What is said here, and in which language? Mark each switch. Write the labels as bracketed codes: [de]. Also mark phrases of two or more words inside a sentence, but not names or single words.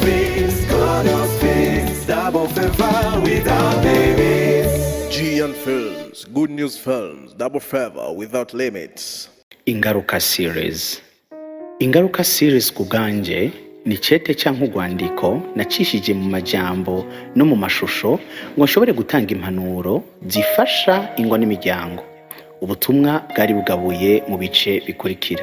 [en] dreams, Chronos Films, double favor without limits. GN Films, Good News Films, double favor without limits. [rn] Ingaruka series. Ingaruka series kuganje ni cete canke urwandiko nacishije mu majambo no mu mashusho ngo nshobore gutanga impanuro zifasha ingo n'imiryango. Ubutumwa bwari bugabuye mu bice bikurikira.